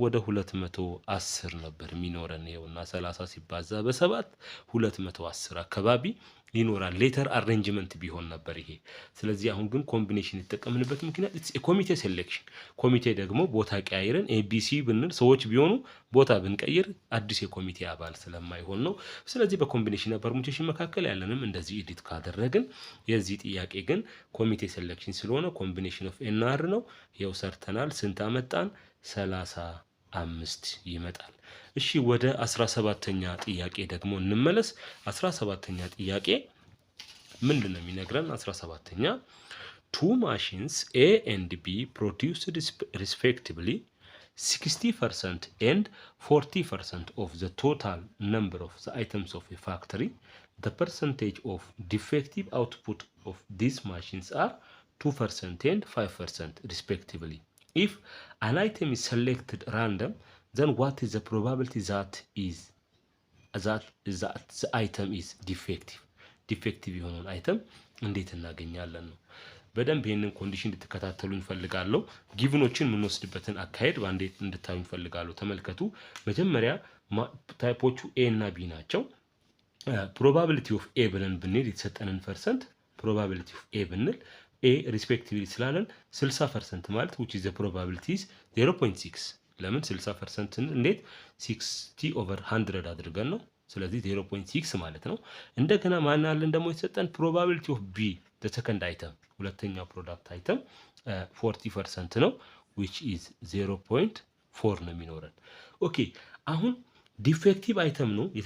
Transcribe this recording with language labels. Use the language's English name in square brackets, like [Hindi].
[Amharic] ወደ 210 ነበር የሚኖረን። ይሄውና 30 ሲባዛ በ7 210 አካባቢ ይኖራል። ሌተር አሬንጅመንት ቢሆን ነበር ይሄ። ስለዚህ አሁን ግን ኮምቢኔሽን የተጠቀምንበት ምክንያት ኮሚቴ ሴሌክሽን፣ ኮሚቴ ደግሞ ቦታ ቀያይረን ኤቢሲ ብንል ሰዎች ቢሆኑ ቦታ ብንቀይር አዲስ የኮሚቴ አባል ስለማይሆን ነው። ስለዚህ በኮምቢኔሽን እና ፐርሙቴሽን መካከል ያለንም እንደዚህ ኤዲት ካደረግን፣ የዚህ ጥያቄ ግን ኮሚቴ ሴሌክሽን ስለሆነ ኮምቢኔሽን ኦፍ ኤንአር ነው። ይኸው ሰርተናል። ስንት አመጣን? 35 ይመጣል። እሺ ወደ 17ኛ ጥያቄ ደግሞ እንመለስ። 17ኛ ጥያቄ ምንድነው የሚነግረን? [English] 17ኛ two machines A and B produced respectively 60% and 40% of the total number of the items of a factory. The percentage of defective output of these machines are 2% and 5% respectively. If an item is selected random, then what is the probability that the item is defective? [Amharic] ዲፌክቲቭ የሆነውን አይተም እንዴት እናገኛለን ነው። በደንብ ይሄንን ኮንዲሽን እንድትከታተሉ እንፈልጋለሁ። ጊቭኖችን የምንወስድበትን አካሄድ ባንዴ እንድታዩ እንፈልጋለሁ። ተመልከቱ። መጀመሪያ ታይፖቹ ኤ እና ቢ ናቸው። ፕሮባቢሊቲ ኦፍ ኤ ብለን ብንል የተሰጠንን ፐርሰንት ፕሮባቢሊቲ ኦፍ ኤ ብንል ኤ ሪስፔክቲቭሊ ስላለን 60% ማለት [English] which is the probability is 0.6 [Amharic] ለምን 60% እንዴት 60/100 አድርገን ነው። ስለዚህ 0.6 ማለት ነው። እንደገና ማን አለን ደግሞ የተሰጠን ፕሮባቢሊቲ ኦፍ ቢ [English] the second item [Amharic] ሁለተኛው ፕሮዳክት አይተም 40% ነው [English] which is 0.4 [Amharic] ነው የሚኖረን። ኦኬ አሁን ዲፌክቲቭ አይተም ነው